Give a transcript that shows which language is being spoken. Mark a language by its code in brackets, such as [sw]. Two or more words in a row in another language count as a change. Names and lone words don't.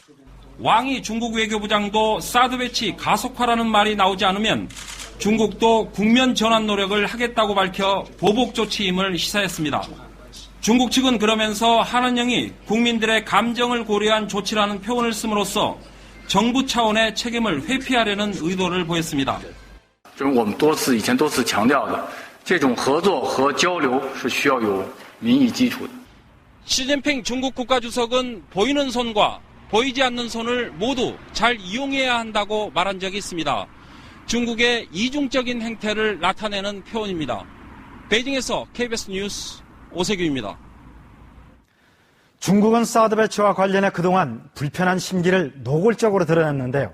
[ko] 왕이 중국 외교부장도 사드 배치 가속화라는 말이 나오지 않으면 중국도 국면 전환 노력을 하겠다고 밝혀 보복 조치임을 시사했습니다. 중국 측은 그러면서 한한령이 국민들의 감정을 고려한 조치라는 표현을 씀으로써 정부 차원의 책임을 회피하려는 의도를 보였습니다. [zh] 我们以前多次强调的这种合作和交流是需要有民意基础的. [ko] 시진핑 중국 국가주석은 보이는 손과 보이지 않는 손을 모두 잘 이용해야 한다고 말한 적이 있습니다. 중국의 이중적인 행태를 나타내는 표현입니다. 베이징에서 KBS 뉴스 오세규입니다. 중국은 사드 배치와 관련해 그동안 불편한 심기를 노골적으로 드러냈는데요.